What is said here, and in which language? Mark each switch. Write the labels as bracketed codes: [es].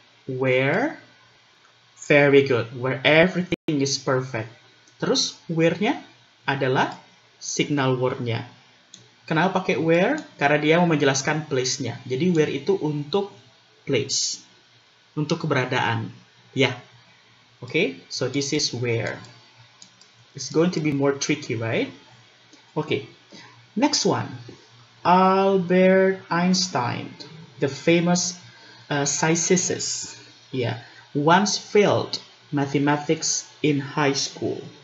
[en] Where, very good, where everything is perfect. [id] Terus where-nya adalah signal word-nya. Kenapa pakai where? Karena dia mau menjelaskan place-nya. Jadi where itu untuk place, untuk keberadaan. [en] Ya, okay? So this is where. It's going to be more tricky, right? Okay, next one. Albert Einstein, the famous physicist, once failed mathematics in high school.